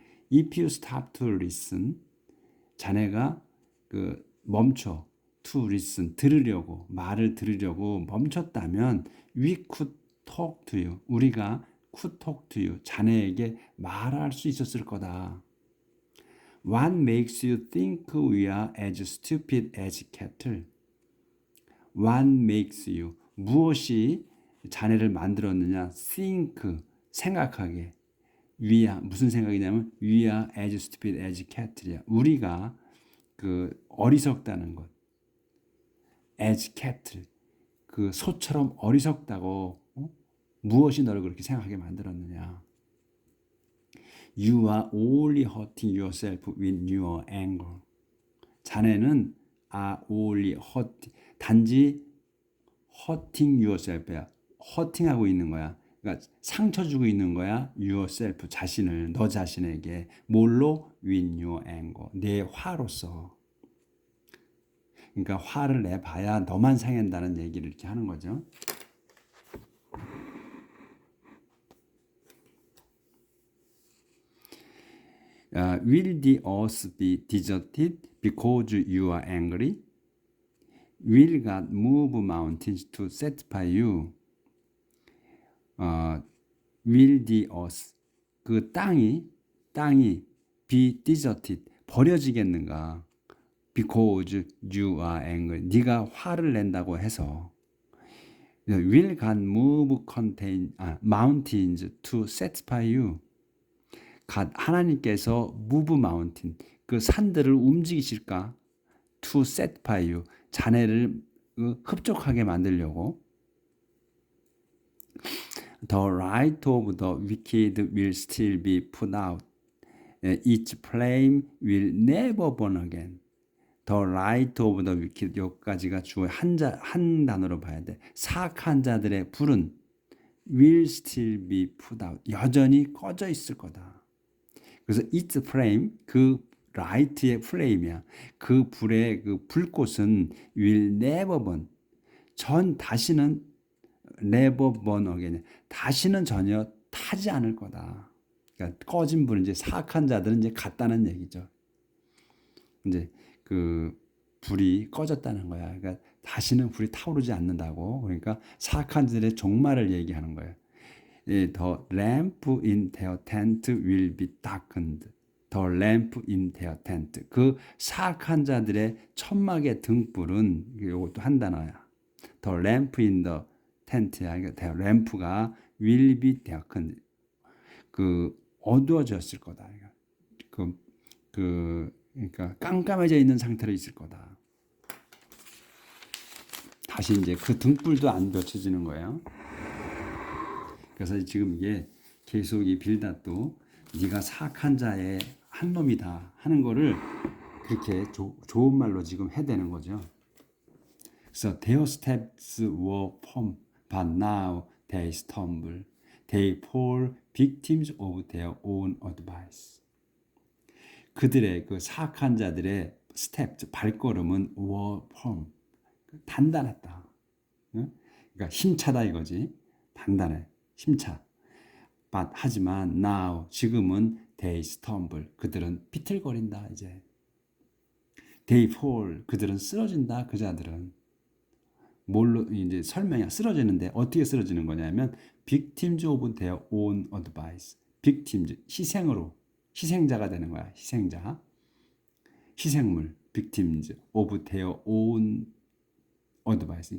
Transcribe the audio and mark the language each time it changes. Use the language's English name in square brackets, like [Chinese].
[English] If you stop to listen. [Korean] 자네가 그 멈춰 [English] to listen [Korean] 들으려고 말을 들으려고 멈췄다면 [English] we could talk to you [Korean] 우리가 [English] could talk to you [Korean] 자네에게 말할 수 있었을 거다. [English] What makes you think we are as stupid as cattle? What makes you [Korean] 무엇이 자네를 만들었느냐? [English] think [Korean] 생각하게 무슨 생각이냐면 [English] we are as stupid as cattle이야. [Korean] 우리가 그 어리석다는 것. [English] as cattle. [Korean] 그 소처럼 어리석다고 무엇이 너를 그렇게 생각하게 만들었느냐. [English] You are only hurting yourself with your anger. [Korean] 자네는 [English] are only [Korean] 단지 [English] hurting yourself야. [Korean] hurting하고 있는 거야. 그러니까 상처 주고 있는 거야. yourself 자신을 너 자신에게 뭘로 [English] with your anger [Korean] 내 화로서. 그러니까 화를 내봐야 너만 상한다는 얘기를 이렇게 하는 거죠. [English] Will the earth be deserted because you are angry? Will God move mountains to satisfy you? Will the earth [Korean] 그 땅이 [English] be deserted [Korean] 버려지겠는가? [English] Because you are angry. [Korean] 네가 화를 낸다고 해서 [English] Will God move mountains to satisfy you? [Korean] 하나님께서 [English] move mountain [Korean] 그 산들을 움직이실까? [English] To satisfy you [Korean] 자네를 흡족하게 만들려고. [English] The light of the wicked will still be put out. Its flame will never burn again. The light of the wicked [Korean] 여기까지가 주어 한 단어로 봐야 돼. 사악한 자들의 불은 [English] will still be put out. [Korean] 여전히 꺼져 있을 거다. 그래서 its flame 그 light의 flame이야. 그 불의 그 불꽃은 [English] will never burn. [Korean] 다시는 [English] never burn again. [Korean] 다시는 전혀 타지 않을 거다. 그러니까 꺼진 불은 이제 사악한 자들은 이제 갔다는 얘기죠. 이제 그 불이 꺼졌다는 거야. 그러니까 다시는 불이 타오르지 않는다고. 그러니까 사악한 자들의 종말을 얘기하는 거예요. [English] The lamp in their tent will be darkened. The lamp in their tent. [Korean] 그 사악한 자들의 천막의 등불은 이것도 한 단어야. [English] The lamp in the tent야. [Korean] 그러니까 [English] the lamp가 will be darkened. [Korean] 그 어두워졌을 거다. 그러니까 깜깜해져 있는 상태로 있을 거다. 다시 이제 그 등불도 안 비춰지는 거예요. 그래서 지금 이게 계속 이 빌닷도 네가 사악한 자의 한 놈이다 하는 거를 그렇게 좋은 말로 지금 해대는 거죠. [English] 그래서 their steps were firm, but now they stumble. They fall victims of their own advice. [Korean] 그들의 그 사악한 자들의 스텝, 발걸음은 [English] were firm, [Korean] 단단했다. 그러니까 힘차다 이거지. 단단해, 힘차. [English] But [Korean] 하지만 [English] now [Korean] 지금은 [English] they stumble. [Korean] 그들은 비틀거린다 이제. [English] They fall. [Korean] 그들은 쓰러진다. 그 자들은 뭘로 이제 설명이 쓰러지는데 어떻게 쓰러지는 거냐면 [English] victims of their own advice. [Korean] victims 희생자가 되는 거야. 희생물 [English] victims of their own advice.